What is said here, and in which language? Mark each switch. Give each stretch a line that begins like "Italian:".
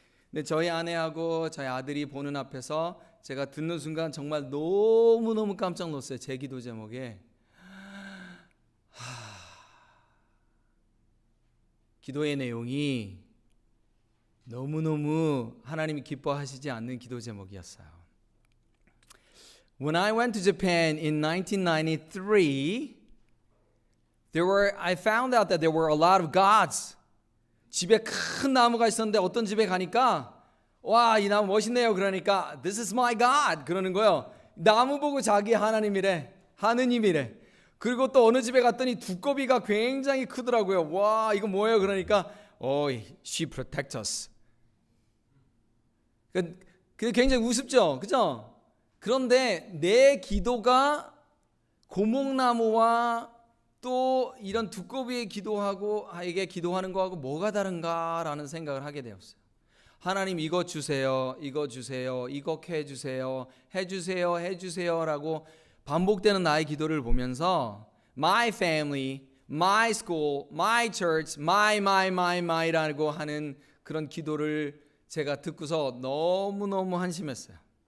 Korean: 근데 저희 아내하고 저희 아들이 보는 앞에서 제가 듣는 순간 정말 너무너무 깜짝 놀랐어요. 제 기도 제목에. 기도의 내용이 너무너무 하나님이 기뻐하시지 않는 기도 제목이었어요.
English: When I went to Japan in 1993, I found out that there were a lot of gods.
Korean: 집에 큰 나무가 있었는데 어떤 집에 가니까 와, 이 나무 멋있네요. 그러니까
English: This is my God
Korean: 그러는 거예요. 나무 보고 자기 하나님이래. 하느님이래. 그리고 또 어느 집에 갔더니 두꺼비가 굉장히 크더라고요. 와, 이거 뭐예요? 그러니까
English: she protects us.
Korean: 그게 굉장히 우습죠, 그죠? 그런데 내 기도가 고목나무와 또 이런 두꺼비에 기도하고 기도하는 거하고 뭐가 다른가라는 생각을 하게 되었어요. 하나님 이거 주세요, 이거 주세요, 이거 해주세요, 해주세요라고 반복되는 나의 기도를 보면서
English: my family, my school, my church, my
Korean: 라고 하는 그런 기도를 제가 듣고서 너무너무 한심했어요.